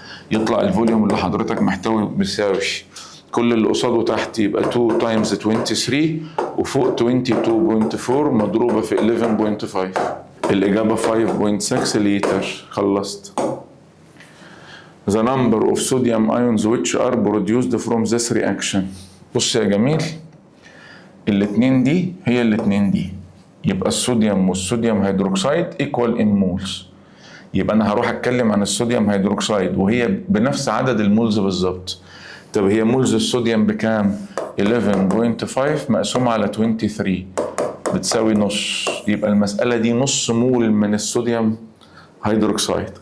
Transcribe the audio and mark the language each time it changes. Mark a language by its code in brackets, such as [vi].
[ar] يطلع الفوليوم اللي حضرتك محتوي بيساوي كل اللي قصاده تحت يبقى 2 تايمز 23 وفوق 22.4 مضروبة في 11.5. الإجابة 5.6 لتر. خلصت. [en] The number of sodium ions which are produced from this reaction. [ar] بص يا جميل، الاتنين دي هي الاتنين دي، يبقى الصوديوم والصوديوم هيدروكسيد [en] equal in moles. [ar] يبقى أنا هروح أتكلم عن الصوديوم هيدروكسيد وهي بنفس عدد المولز بالظبط. طب هي مولز الصوديوم بكام؟ 11.5 مقسومة على 23 بتساوي نص، يبقى المسألة دي نص مول من الصوديوم هيدروكسيد.